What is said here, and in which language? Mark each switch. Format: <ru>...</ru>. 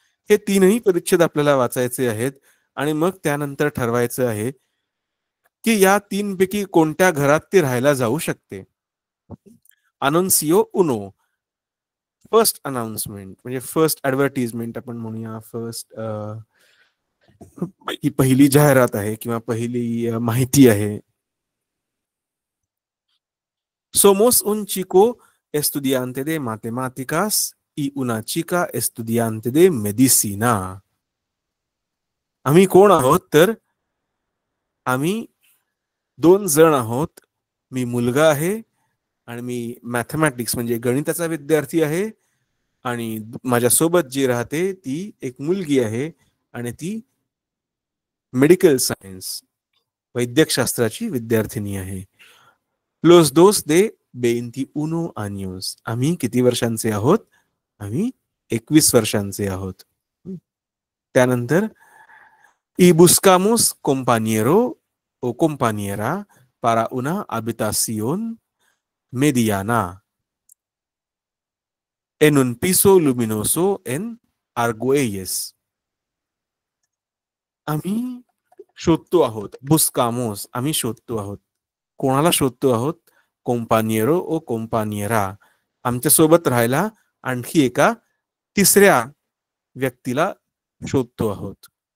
<mr>हे 3ही परिच्छेद आपल्याला वाचायचे आहेत आणि मग त्यानंतर ठरवायचं आहे की या 3 पैकी कोणत्या घरात ती राहायला जाऊ शकते. अनोन्सिओ उनो, फर्स्ट अनाउन्समेंट म्हणजे फर्स्ट ऍडव्हर्टिजमेंट आपण म्हणूया. फर्स्ट ही पहिली जाहिरात आहे किंवा पहिली माहिती आहे.</mr> <es>Somos un chico estudiante de matemáticas y una chica estudiante de medicina.</es> <mr>आम्ही कोण आहोत तर आम्ही 2 जण आहोत. मी मुलगा आहे आणि मी मॅथमॅटिक्स म्हणजे गणिताचा विद्यार्थी आहे आणि माझ्यासोबत जी राहते ती एक मुलगी आहे आणि ती मेडिकल सायन्स वैद्यकशास्त्राची विद्यार्थिनी आहे.</mr> <es>Los dos de 21 años.</es> <mr>आम्ही किती वर्षांचे आहोत? आम्ही 21 वर्षांचे आहोत. त्यानंतर</mr> <es>y buscamos compañero o compañera para una habitación mediana en un piso luminoso en Argüelles.</es> <mr>आम्ही शोधतो आहोत. buscamos आम्ही शोधतो आहोत. कोणाला शोधतो आहोत? कोम्पानिएरो ओ कोम्पानिएरा, आमच्या सोबत राहायला आणखी एका तिसऱ्या व्यक्तीला शोधतो आहोत.</mr>